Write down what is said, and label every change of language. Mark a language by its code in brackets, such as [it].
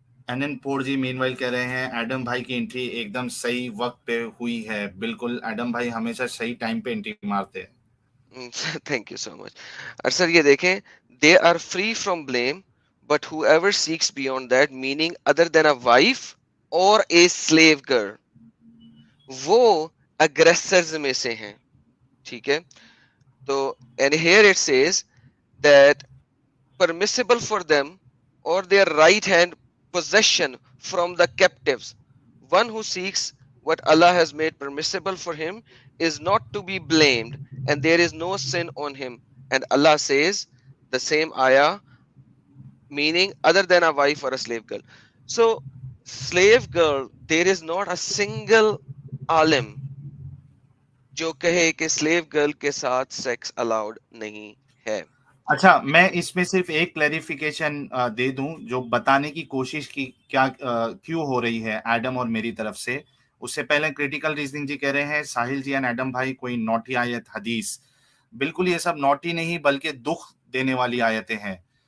[hi] NN4 जी meanwhile कह रहे हैं एडम भाई की एंट्री एकदम सही वक्त पे हुई है. बिल्कुल, एडम भाई हमेशा सही टाइम पे एंट्री मारते हैं. [en] Thank you so much. [hi] और सर ये देखें, [en] they are free from blame, but whoever seeks beyond that, meaning other than a wife or a slave girl, [hi] वो aggressors में से हैं. ठीक है, तो [en] and here it says that permissible for them or their right hand possession from the captives, one who seeks what Allah has made permissible for him is not to be blamed, and there is no sin on him. And Allah says the same ayah, meaning other than a wife or a slave girl. So slave girl, there is not a single alim [hi] जो कहे कि [en] slave girl [hi] के साथ [en] sex allowed [hi] नहीं है. अच्छा, मैं इसमें सिर्फ एक क्लैरिफिकेशन दे दूं जो बताने की कोशिश की क्या क्यों हो रही है एडम और मेरी तरफ से. उससे पहले क्रिटिकल रीजनिंग जी कह रहे हैं साहिल जी एंड एडम भाई कोई नोटी आयत हदीस. बिल्कुल ये सब नोटी नहीं बल्कि दुख देने वाली आयतें हैं.